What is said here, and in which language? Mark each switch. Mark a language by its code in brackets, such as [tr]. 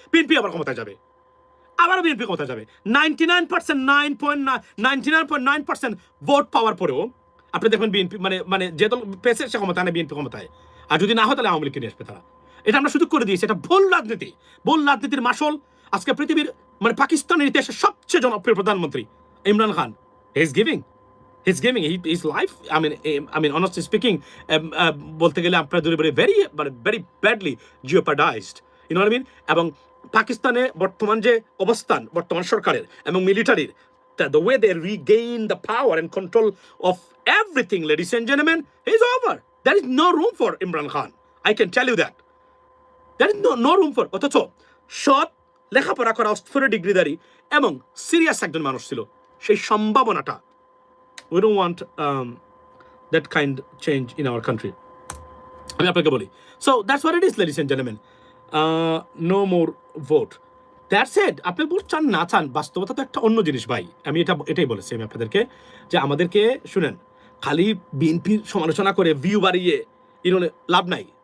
[bn] BNP আবার ক্ষমতায় যাবে, আবার বিএনপি ক্ষমতায় যাবে। 99.9% ভোট পাওয়ার পরেও আপনি দেখবেন বিএনপি মানে যে দল পেয়েছে সে ক্ষমতায় না, বিএনপি ক্ষমতায়। আর যদি না হয় তাহলে আওয়ামী লীগকে নিয়ে আসবে তারা। এটা আমরা সুযোগ করে দিয়েছি, এটা ভুল রাজনীতি, ভুল রাজনীতির মাসল। আজকে পৃথিবীর মানে পাকিস্তানের ইতিহাসে সবচেয়ে জনপ্রিয় প্রধানমন্ত্রী Imran Khan, [en] he's giving his life, I mean honestly speaking, [bn] বলতে গেলে আপনার [en] very badly jeopardized, you know what I mean? [bn] এবং পাকিস্তানে বর্তমান যে অবস্থান বর্তমান সরকারের এবং মিলিটারির, [en] the way they regain the power and control of everything, ladies and gentlemen, is over. There is no room for Imran Khan, I can tell you that. There is no room for, [bn] অথচ সৎ, লেখাপড়া করা, অক্সফোর্ডের ডিগ্রিধারী এবং serious একজন মানুষ ছিল, সেই সম্ভাবনাটা [en] we don't want that kind change in our country. [bn] আমি আপনাকে বলি। [en] So that's what it is ladies and gentleman. No more vote. That's it. [bn] আপনি ভোট চান না চান, বাস্তবতা তো একটা অন্য জিনিস ভাই। আমি এটাই বলেছি আমি আপনাদেরকে, যে আমাদেরকে শুনেন, খালি বিএনপির সমালোচনা করে ভিউ বাড়িয়ে লাভ নাই।